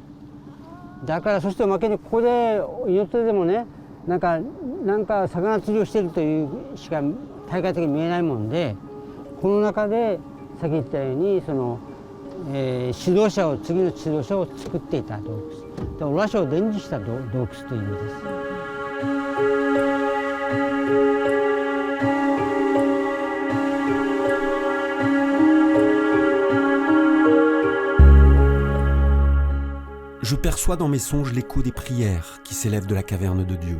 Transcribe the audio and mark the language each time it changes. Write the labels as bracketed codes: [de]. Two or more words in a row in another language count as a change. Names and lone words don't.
[ja] だからそしておまけにここで祈ってでもね、なんか魚釣りをしているというしか大会的に見えないもんで、この中でさっき言ったようにその、指導者を次の指導者を作っていた洞窟で、オラショを伝授した洞窟という意味です。 [fr] Je perçois dans mes songes l'écho des prières qui s'élèvent de la caverne de Dieu.